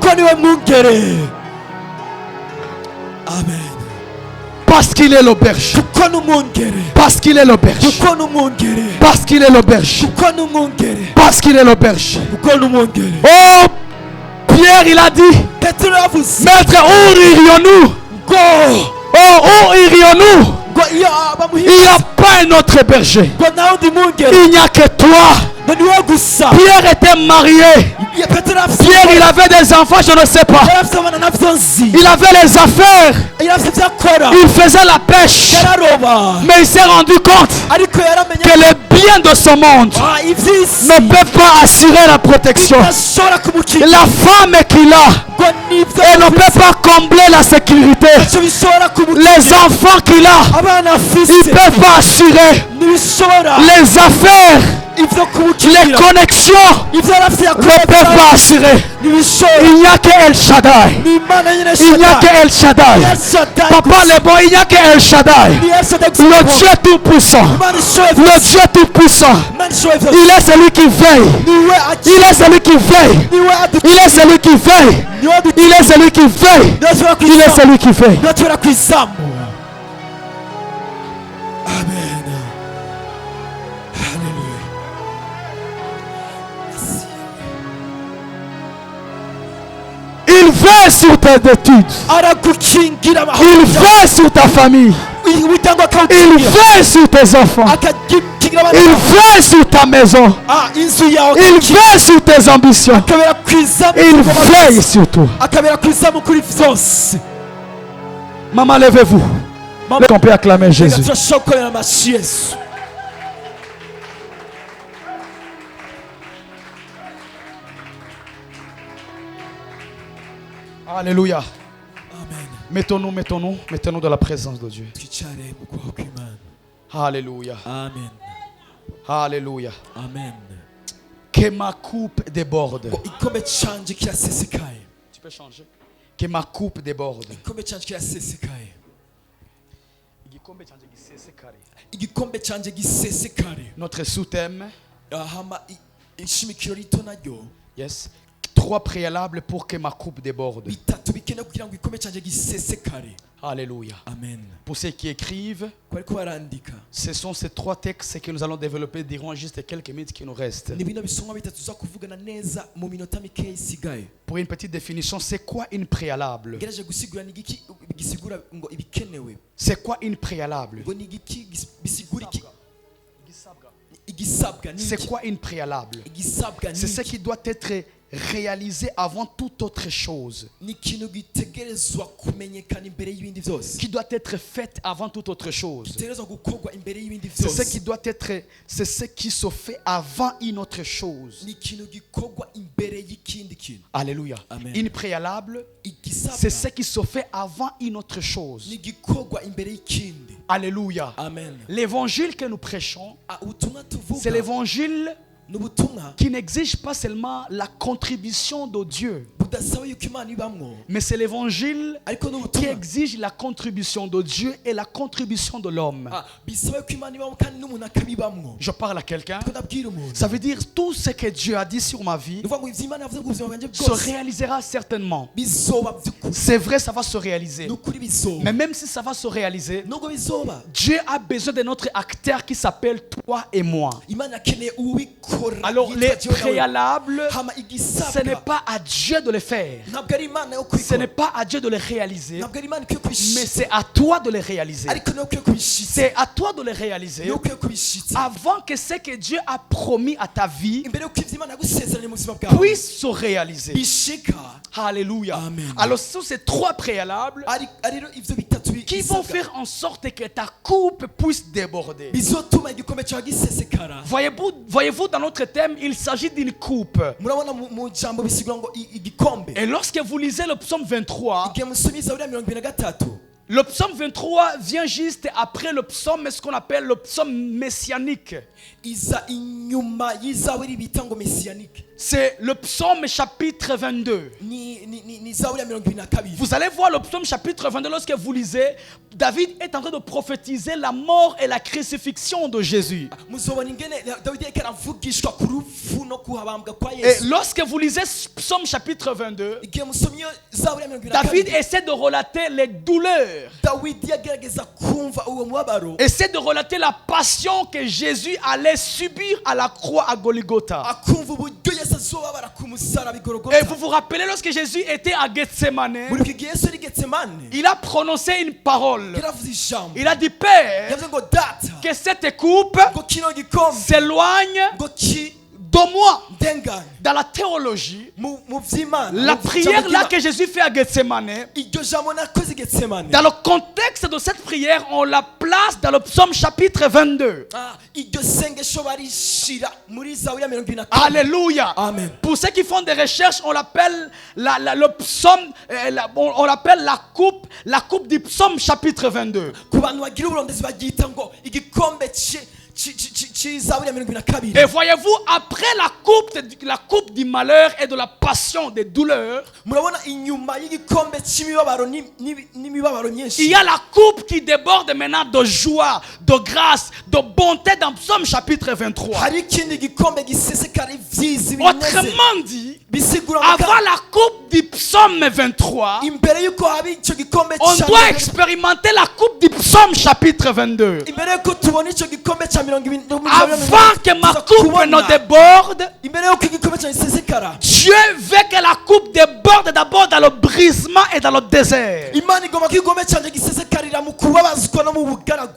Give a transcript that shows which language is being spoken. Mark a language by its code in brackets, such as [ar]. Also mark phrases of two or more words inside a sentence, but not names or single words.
[fr] Amen. Parce qu'il est le berger. Parce qu'il est le berger. Parce qu'il est le berger. Parce qu'il est le berger. Oh, Pierre, il a dit, [rn] petero yavuze [fr] Maître, où irions-nous? [rn] ngo [fr] Où irions-nous? [rn] ngo iyo [fr] Il n'y [rn] bamuhimba [fr] a pas un autre berger. [rn] ngo nta wundi mwungeri [fr] Il n'y a que toi. [rn] ngo ni wowe gusa. [fr] Pierre était marié. [rn] Petero yarafise [fr] Pierre, il avait des enfants, je ne sais pas. [rn] yarafise abana navyo nzi, [fr] Il avait les affaires. [rn] yarafise ivyo akora, [fr] Il faisait la pêche. [rn] yararoba, [fr] Mais il s'est rendu compte [rn] ariko yaramenye [fr] que les biens de ce monde [rn] ivy'isi [fr] ne peuvent pas assurer la protection. [rn] bidashobora kumukingira, [fr] La femme qu'il a, [rn] ngo nivyo [fr] elle ne peut pas combler la sécurité. [rn] ivyo bishobora kumukingira, [fr] Les enfants qu'il a, [rn] abana [fr] ils [rn] afise [fr] ne peuvent pas assurer. [rn] ntibishobora [fr] Les affaires, [rn] ivyo [fr] les [rn] kumukingira, [fr] connexions [rn] ivyo yarafise [fr] ne peuvent [rn] yakora [fr] pas assurer. [rn] ntibishobora. [fr] Il n'y a que El Shaddai. [rn] Ni Imana nyene [fr] Il n'y a que Shaddai. El Shaddai. [rn] Ni El Shaddai Papa gusa. [fr] le bon, il n'y a que El Shaddai. [rn] Ni El Shaddai gusa. [fr] Le Dieu tout-puissant. [rn] Imana ishoboye [fr] Le [rn] vyose. [fr] Dieu tout-puissant. [rn] Imana ishoboye vyose. [fr] Il est celui qui veille. [rn] Niwe [fr] Il est celui qui veille. [rn] niwe [fr] Il est celui qui veille. [rn] niwe [fr] Il est celui qui veille. [rn] niwe ashobora [fr] Il est [rn] kwizamu. [fr] celui qui veille. [rn] Niwe ashobora kwizamu. [fr] Amen. Hallelujah. Merci. Il veille sur tes études. [rn] Aragukingira [fr] Il veille sur ta famille. [rn] witangwa [fr] Il [rn] akawukingira. [fr] veille sur tes enfants. [rn] Akakingira abana [fr] Il [rn] bawe. [fr] veille sur ta maison. [rn] Inzu yawe [fr] Il veille sur tes ambitions. [rn] akabera kwizamu. [fr] Il veille sur toi. [rn] akabera kwizamu kuri vyose. [fr] Maman, levez-vous. [rn] Mama, [fr] Qu'on peut acclamer Jésus. [rn] turashobora gukorera amashyi Yesu. [fr] Alléluia. Amen. Mettons-nous dans la présence de Dieu. [rn] twicare mu kwaha kw'Imana. [fr] Alléluia. Amen. Alléluia. Amen. Que ma coupe déborde. [rn] ngo igikombe canje kirasesekaye. [fr] Tu peux changer. Que ma coupe déborde. [rn] igikombe canje kirasesekaye. igikombe canje gisesekare. [fr] Notre sous-thème, [rn] hama ishimikiro rito naryo [fr] yes, 3 préalables pour que ma coupe déborde. [rn] bitatu bikenewe kugira ngo igikombe canje gisesekare. [fr] Alléluia. Amen. Pour ceux qui écrivent, [rn] ko ariko barandika [fr] ce sont ces 3 textes que nous allons développer durant juste quelques minutes qui nous restent. [rn] ni bino bisomwa bitatu tuza kuvugana neza mu minota mikeya isigaye. [fr] Pour une petite définition, c'est quoi une préalable? [rn] ngerageje gusigura ni igiki gisigura ngo ibikenewe. [fr] C'est quoi une préalable? [rn] ngo ni igiki bisigura iki igisabwa ni [fr] C'est [rn] iki? [fr] quoi une préalable? [rn] igisabwa ni [fr] C'est ce [rn] iki? [fr] qui doit être réalisé avant toute autre chose. [rn] ni ikintu gitegerezwa kumenyekana imbere y'ibindi byose. [fr] Qui doit être fait avant toute autre chose. [rn] gitegerezwa gukorwa imbere y'ibindi [fr] C'est ce [rn] byose. [fr] qui doit être, c'est ce qui se fait avant une autre chose. [rn] ni ikintu gikorwa imbere y'ikindi kintu. [fr] Alléluia. Amen. Une préalable, [rn] igisabwa [fr] c'est ce qui se fait avant une autre chose. [rn] ni gikorwa imbere y'ikindi. [fr] Alléluia. Amen. L'évangile que nous prêchons, [rn] ubutumwa tuvuga [fr] c'est l'évangile [rn] ni ubutumwa [fr] qui n'exige pas seulement la contribution de Dieu, [rn] budasaba yuko Imana ibamwo, [fr] mais c'est l'évangile [rn] ariko ni [fr] qui [rn] ubutumwa [fr] exige la contribution de Dieu et la contribution de l'homme. [rn] bisaba yuko Imana ibamwo kandi n'umuntu akabibamwo. [fr] Je parle à quelqu'un. [rn] ariko ndabwira umuntu [fr] Ça veut dire tout ce que Dieu a dit sur ma vie [rn] ni ukuvuga ngo ivyo Imana yavuze ku buzima bwanjye [fr] se [rn] bwose [fr] réalisera certainement. [rn] bizoba by'ukuri. [fr] C'est vrai, ça va se réaliser. [rn] ni ukuri bizoba. [fr] Mais même si ça va se réaliser, [rn] nubwo bizoba [fr] Dieu a besoin de notre acteur qui s'appelle toi et moi. [rn] Imana akeneye uwikora. [fr] Alors [rn] yitwa [fr] les [rn] Dieu nawe. [fr] préalables, [rn] hama [fr] ce n'est [rn] igisabwa [fr] pas à Dieu de le faire. [rn] ntabwo ari Imana yo [fr] Ce n'est [rn] kubikora, [fr] pas à Dieu de le réaliser. [rn] ntabwo ari Imana ikwiye [fr] Mais [rn] kubishitsa, [fr] c'est à toi de le réaliser. [rn] ariko niwe ukwiye kubishitsa, [fr] C'est à toi de le réaliser [rn] niwe ukwiye kubishitsa [fr] avant que ce que Dieu a promis à ta vie [rn] imbere y'uko ivyo Imana yagusezeranye mu buzima bwawe [fr] puisse se réaliser. [rn] bishika. [fr] Alléluia. Amen. Alors ce sont ces 3 préalables [rn] rero ivyo bitatu [fr] qui vont faire en sorte que ta coupe puisse déborder. [rn] bizotuma igikombe cyawe gisesekara. [fr] Voyez-vous, dans notre thème, il s'agit d'une coupe. [rn] murabona mu jambo bisigura ngo igikombe. [fr] Et lorsque vous lisez le psaume 23, [rn] igihe musomye Zaburi ya 23, [fr] le psaume 23 vient juste après le psaume, ce qu'on appelle le psaume messianique. [rn] iza inyuma y'izaburi bita ngo messianique. [fr] C'est le psaume chapitre 22. [rn] ni Zaburi ya 22. [fr] Vous allez voir le psaume chapitre 22 lorsque vous lisez, David est en train de prophétiser la mort et la crucifixion de Jésus. [rn] muzobona ingene Dawidi yariko aravugishwa ku rupfu no kuhabambwa kwa [fr] Et [rn] Yesu. [fr] lorsque vous lisez psaume chapitre 22, [rn] igihe musomye Zaburi ya 22, [fr] David essaie de relater les douleurs douleur. [rn] dawidi yagerageza kumva uwo mubabaro, [fr] Essaie de relater la passion que Jésus allait subir à la croix à Golgotha. [rn] akumva uburyo yesu azobabara ku musaraba i [fr] Et [rn] Golgotha. [fr] vous vous rappelez, lorsque Jésus était à Gethsemane, [rn] muri iki gihe yesu yari i Getsemane, [fr] il a prononcé une parole. [rn] yaravuze ijambo, [fr] Il a dit, Père, [rn] yavuze ngo data, [fr] que cette coupe [rn] ngo kino gikombe, [fr] s'éloigne [rn] ngo [fr] de moi. [rn] ndengane [fr] Dans la théologie, [rn] mu vy'Imana. [fr] la prière là que Jésus fait à Gethsemane, [rn] iryo jambo nakoze i Getsemane, [fr] dans le contexte de cette prière, on la place dans le psaume chapitre 22. [rn] iryo sengesho barishira muri Zaburi ya 22. [fr] Alléluia. Amen. Pour ceux qui font des recherches, on l'appelle le psaume, on l'appelle la coupe du psaume chapitre 22. [rn] Ku bantu bagira uburondezi bagita ngo igikombe c'Izaburi ya 22. [fr] Et voyez-vous, après la coupe du malheur et de la passion, des douleurs, [rn] murabona inyuma y'igikombe c'imibabaro n'imibabaro [fr] il [rn] myinshi, [fr] y a la coupe qui déborde maintenant de joie, de grâce, de bonté dans psaume chapitre 23. [rn] hari ikindi gikombe gisesekara ivyiza bineze. [fr] Autrement dit, [rn] Bisigura [fr] avant la coupe du psaume 23, [rn] imbere yuko haba ico gikombe [fr] on doit expérimenter la coupe du psaume chapitre 22. [rn] imbere yuko tubona ico gikombe ca 22, [fr] Avant que ma coupe ne déborde, [rn] imbere yuko igikombe ca gisesekara, [fr] Dieu veut que la coupe déborde d'abord dans le brisement et dans le désert. [rn] Imana igomba ko igikombe canje gisesekarira mu kubabazwa no mu bugaragu.